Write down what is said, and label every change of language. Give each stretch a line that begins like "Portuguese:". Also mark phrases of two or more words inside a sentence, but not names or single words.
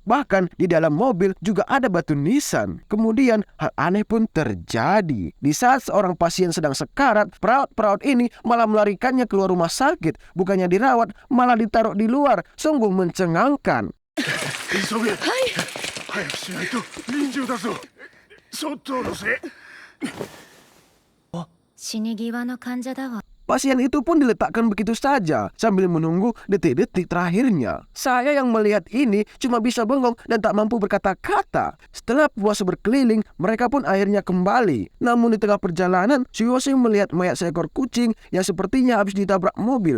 Indonesian: Bahkan di dalam mobil juga ada batu nisan. Kemudian hal aneh pun terjadi. Di saat seorang pasien sedang sekarat, perawat-perawat ini malah melarikannya keluar rumah sakit. Bukannya dirawat, malah ditaruh di luar. Sungguh mencengangkan.
Japanese: 死に際の患者だわ。
Indonesian: Pasien itu pun diletakkan begitu saja sambil menunggu detik-detik terakhirnya. Saya yang melihat ini cuma bisa bengong dan tak mampu berkata-kata. Setelah puas berkeliling, mereka pun akhirnya kembali. Namun di tengah perjalanan, Tsuyoshi melihat mayat seekor kucing yang sepertinya habis ditabrak mobil.